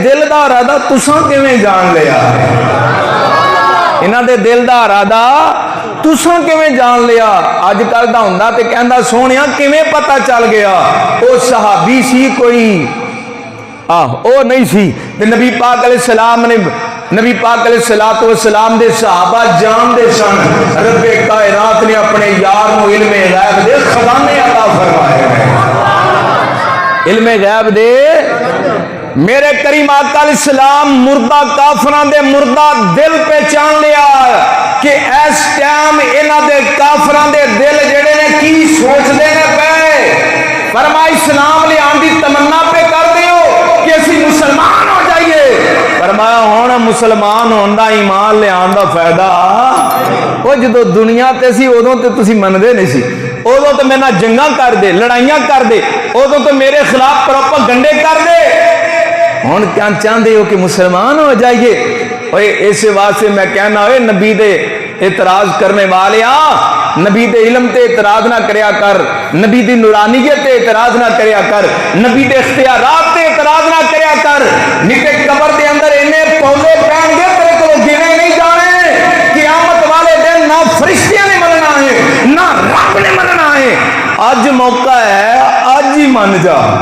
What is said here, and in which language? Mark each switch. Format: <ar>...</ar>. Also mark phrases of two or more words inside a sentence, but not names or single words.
<pa>دا ارادہ تساں کیویں جان لیا ہے؟ انہاں دے دل دا ارادہ تساں کیویں جان لیا؟ اج کل دا ہوندا تے کہندا سونیا کیویں پتہ چل گیا؟ او صحابی سی کوئی او نہیں سی تے نبی پاک علیہ السلام نے نبی پاک علیہ السلام دے صحابہ جان دے سن رب کائنات نے اپنے یار نو علم غیب دے خزانے عطا فرمائے ہیں۔ علم غیب دے میرے کریم آقا علیہ السلام مردہ کافران دے مردہ دل پہچان لیا کہ اس ٹائم انہاں دے کافران دے دل جڑے نے کی سوچ دے نے پے، فرمایا اسلام لے آن دی تمنا پہ کر دیو کہ اسی مسلمان ہو جائیے۔ فرمایا ہونا مسلمان ہوندا ایمان لے آن دا فائدہ وہ جدو دنیا تے سی ادوں تے تسی مندے نہیں سی، ادوں تو میرے نال جنگاں کر دے، لڑائیاں کر دے، ادوں تو میرے خلاف پروپیگنڈے کر دے، ہن کیا چاہندے ہو کہ مسلمان ہو جائیے؟ اوے اس واسطے میں کہنا ہوئے نبی دے اعتراض کرنے والیا نبی دے علم تے اعتراض نہ کریا کر، نبی دی نورانیت تے اعتراض نہ کریا کر، نبی دے اختیارات تے اعتراض نہ کریا کر، نیتے قبر دے اندر انہیں پولے پہن گے تیرے کو گنے نہیں جانے، قیامت والے دن نہ فرشتیاں نے مننا ہے نہ رب نے مننا ہے۔ آج موقع ہے، آج ہی من جا۔</pa>